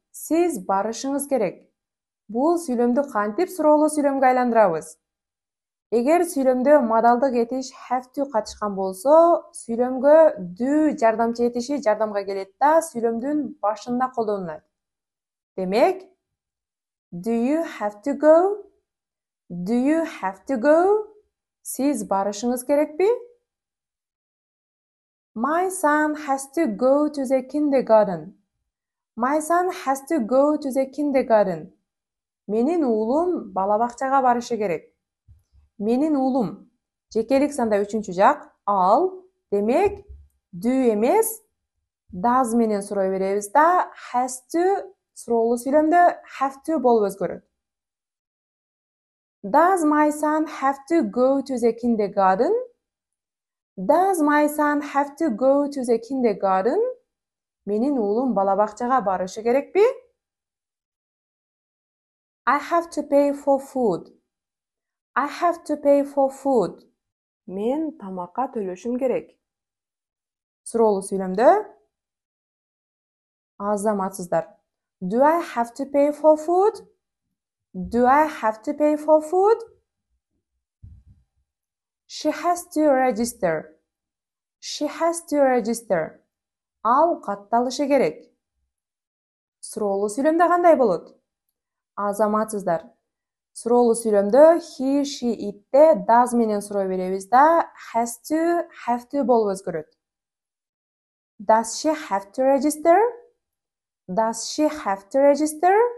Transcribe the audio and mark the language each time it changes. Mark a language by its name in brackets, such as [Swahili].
[Kyrgyz] Сиз барышыңыз керек. Бул сүйлөмдү кантип суроолуу сүйлөмгө айландырабыз? Эгер сүйлөмдө модалдык этиш have to катышкан болсо, сүйлөмгө do жардамчы этиши жардамга келет да сүйлөмдүн башында колдонулат. [English] Демек, do you have to go? Do you have to go? [Kyrgyz] Сиз барышыңыз керекпи? [English] My son has to go to the kindergarten. My son has to go to the kindergarten. [Kyrgyz] Менин уулум бала бакчага барышы керек. Менин уулум жекелик санда үчүнчү жак ал, демек do эмес does менен сурой беребиз да has to суроолуу сүйлөмдө have to болуп өзгөрөт. [English] Does my son have to go to the kindergarten? Does my son have to go to the kindergarten? [Kyrgyz] Менин уулум бала бакчага барышы керекпи? [English] I have to pay for food. I have to pay for food. [Kyrgyz] Мен тамакка төлөшүм керек. Суроолуу сүйлөмдө азаматсыздар. [English] Do I have to pay for food? Do I have to pay for food? She has to register. She has to register. [Kyrgyz] Ал катталышы керек. Суроолуу сүйлөмдө кандай болот? Азаматсыздар. Суроолуу сүйлөмдө he, she, it'те does менен сурой беребиз да has to, have to болуп өзгөрөт. [English] Does she have to register? Does she have to register?